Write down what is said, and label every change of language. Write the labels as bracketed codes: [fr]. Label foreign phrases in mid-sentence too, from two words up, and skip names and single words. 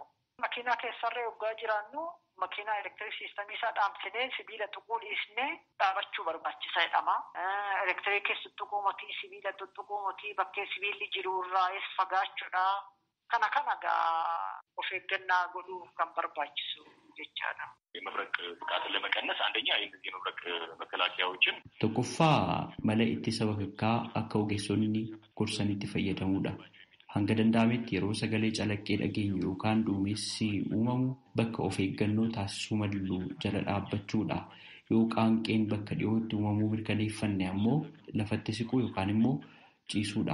[om] Makiinaa keessarree hoggaa jiraannu makiinaa elektiriik siistamii isaa dhaamsinee sibiila tuquu dhiisnee dhaabachuu barbaachisaa jedhama. Elektiriikis tuttuquu motii sibiila tuttuquu motii bakkee sibiilli jiru irraas fagaachuudha. Kana gaa of eeggannaa godhuu kan barbaachisu jechaadha. [am] የመብረቅ ጥቃትን ለመቀነስ አንደኛ የዚህ የመብረቅ መከላከያዎችን [om] tokkoffaa mala ittisa bakakkaa akka ogeessonni gorsanitti fayyadamuudha. Hanga danda'ametti yeroo sagalee calaqqee dhageenyu yookaan duumessi uumamu bakka of eeggannoo taasisuu malu jala dhaabbachuudha. Yoo qaanqeen bakka dhiyootti uumamuu mirkaneeffanne ammoo lafatti siquu yookaan immoo ciisuudha.